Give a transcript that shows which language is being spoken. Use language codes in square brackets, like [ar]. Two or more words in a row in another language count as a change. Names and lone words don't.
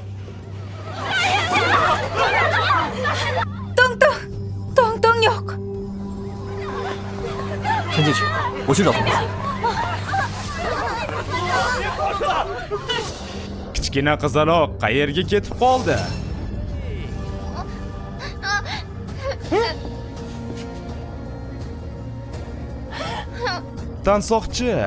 [uz] Tong yo'q. [zh] 先进去，我去找同伴。 [uz] kichkina qizaloq qayerga ketib qoldi? Tansoqchi.